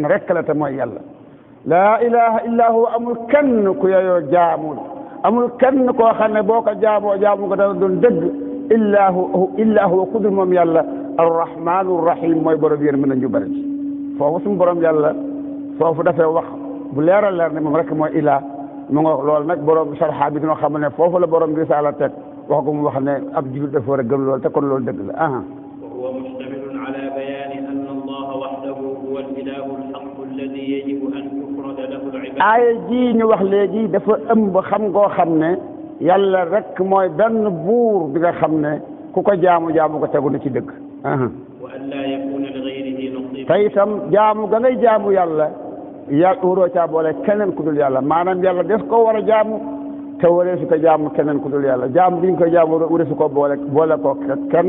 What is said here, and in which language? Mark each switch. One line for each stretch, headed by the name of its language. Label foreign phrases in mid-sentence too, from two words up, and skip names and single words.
Wolof: rek la te mooy yàlla
Arabic: لا إله إلا هو
Wolof: amul kenn ku yeyoo jaamul amul kenn koo xam ne boo ko jaamu ko dana doon dëgg
Arabic: إلا هو
Wolof: ku dul moom yàlla
Arabic: الرحمن الرحيم
Wolof: mooy borom yéen mën a ñu bëri foofu suñu borom yàlla foofu dafay wax bu leeral leer ne moom rek mooy ilah mu nga loolu nag borom sarxa bi dina xam ne foofu la borom risaala teg wax ko mu wax ne ab jullit dafa war a gëm loolu te kon loolu dëgg la
Arabic: وهو مشتمل على بيان أن الله وحده هو الإله الحق
Wolof: aaya ji ñu wax léegi dafa ëmb xam ngoo xam ne yàlla rek mooy benn buur bi nga xam ne ku ko jaamu ko tegu na ci dëgg.
Arabic: وأن لا يكون لغيره نصيب.
Wolof: te itam jaamu ga ngay jaamu yàlla waroo caa boole keneen ku dul yàlla maanaam yàlla des ko war a jaamu te waree su ko jaamu keneen ku dul yàlla jaamu bi ñu koy jaamu waree su ko boole ko kenn.